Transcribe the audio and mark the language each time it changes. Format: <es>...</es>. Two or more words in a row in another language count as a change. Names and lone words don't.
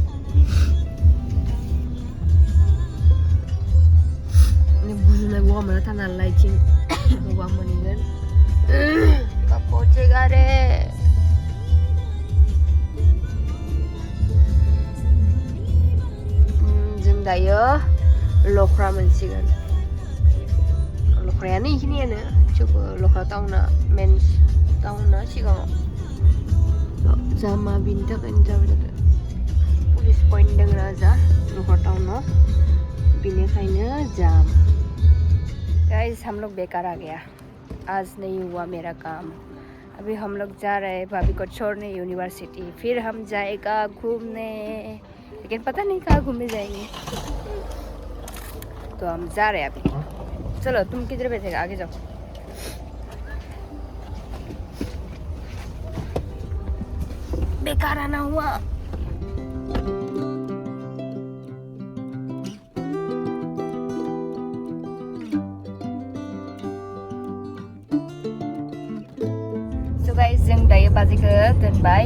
<brx>बुजुनाय गगा मोना थानालाय इथिं गगा मोनगोन पहुंचेगा जों दायो लख्रा मोनसिगोन लख्रायानो इखिनियानो थेवबो लख्रा टाउना मेन टाउना सिगाङाव जामा बिनि थाखायनो जाबाय थादों पुलिस पइन्ट दङ जा लख्रा टाउनाव बिनिखायनो जाम</brx> <hi>गाइस हम लोग बेकार आ गया आज नहीं हुआ मेरा काम अभी हम लोग जा रहे हैं भाभी को छोड़ने यूनिवर्सिटी फिर हम जाएगा घूमने लेकिन पता नहीं कहाँ घूमने जाएंगे तो हम जा रहे हैं अभी चलो तुम किधर बैठेगा आगे जाओ बेकार आना हुआ</hi> <en>So guys</en> <brx>जों दायो बाजैखौ दोनबाय</brx>